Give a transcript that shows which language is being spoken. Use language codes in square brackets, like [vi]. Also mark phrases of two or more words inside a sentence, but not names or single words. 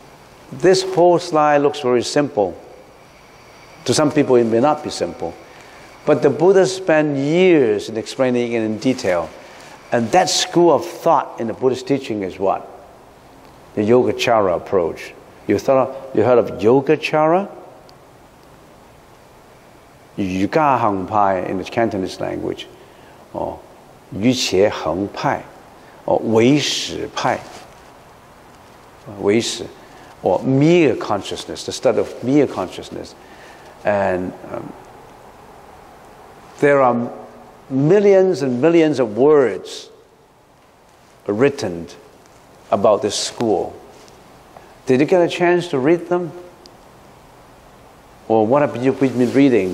[en] This whole slide looks very simple. To some people it may not be simple, But the Buddha spent years in explaining it in detail. And that school of thought in the Buddhist teaching is what? The Yogacara approach. You heard of Yogacara? Yuga Heng Pai in the Cantonese language. Or Yu Qie Heng Pai. Or Wei Shi Pai. Wei Shi. Or mere consciousness, the study of mere consciousness. And there are millions and millions of words written about this school. Did you get a chance to read them? Or what have you been reading?